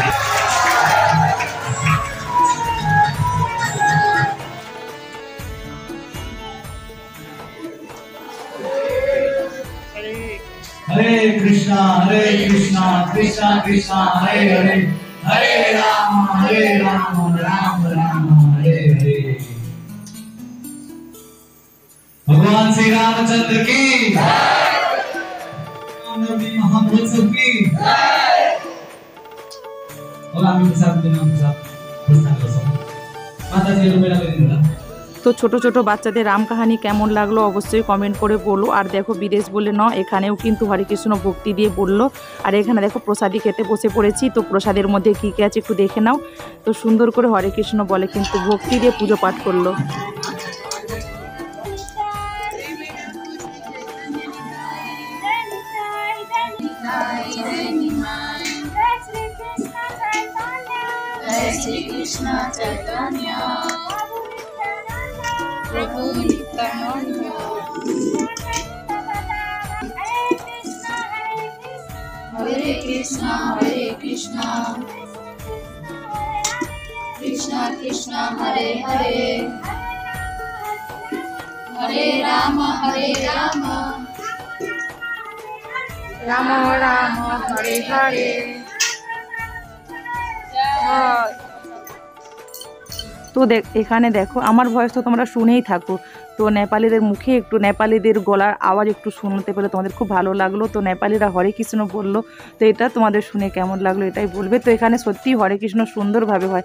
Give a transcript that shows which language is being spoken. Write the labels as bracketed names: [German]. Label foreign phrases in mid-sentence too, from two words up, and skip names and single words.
[Sanskrit] हरे कृष्णा कृष्णा कृष्णा हरे हरे, हरे राम राम राम हरे हरे। [Hindi] भगवान श्री रामचंद्र की नबी मोहम्मद की। [Nepali] और हामी साथ दिन हम साथ प्रस्थान गर्छौं। माताजीहरु बेला गरिदिनु होला। [Bangla] তো ছোট ছোট বাচ্চাদের রাম কাহানি কেমন লাগলো অবশ্যই কমেন্ট করে বলো। আর দেখো বিদেশ বলে এখানেও কিন্তু হরে কৃষ্ণ ভক্তি দিয়ে বললো। আর এখানে দেখো প্রসাদি খেতে বসে পড়েছি। তো প্রসাদের মধ্যে কী কী আছে একটু দেখে নাও। তো সুন্দর করে হরে কৃষ্ণ বলে কিন্তু ভক্তি দিয়ে পুজো পাঠ করলো। [Sanskrit] श्री कृष्ण चैतन्य प्रभु नित्यानन्द हरे कृष्ण हरे कृष्ण कृष्ण कृष्ण हरे हरे हरे राम हरे राम राम राम हरे हरे [Bangla] তো এখানে দেখো আমার ভয়েস তো তোমরা শুনেই থাকো। তো নেপালিদের মুখে একটু নেপালিদের গলার আওয়াজ একটু শুনতে পেলে তোমাদের খুব ভালো লাগলো। তো নেপালিরা হরে কৃষ্ণ বললো। তো এটা তোমাদের শুনে কেমন লাগলো এটাই বলবে। তো এখানে সত্যিই হরে কৃষ্ণ সুন্দরভাবে হয়।